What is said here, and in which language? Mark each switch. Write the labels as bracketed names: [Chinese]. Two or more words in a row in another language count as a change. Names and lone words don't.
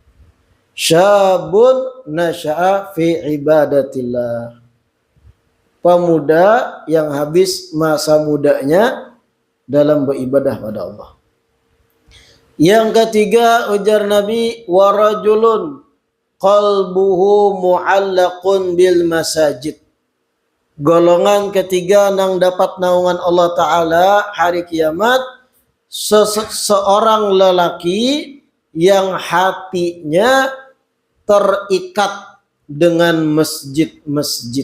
[Arabic] شاب نشأ في عبادة الله. [Indonesian] Pemuda yang habis masa mudanya dalam beribadah pada Allah. Yang ketiga ujar Nabi, [Arabic] ورجل قلبه معلق بالمساجد. [Indonesian] Golongan ketiga nang dapat naungan Allah Ta'ala hari kiamat, seorang lelaki yang hatinya terikat dengan masjid-masjid.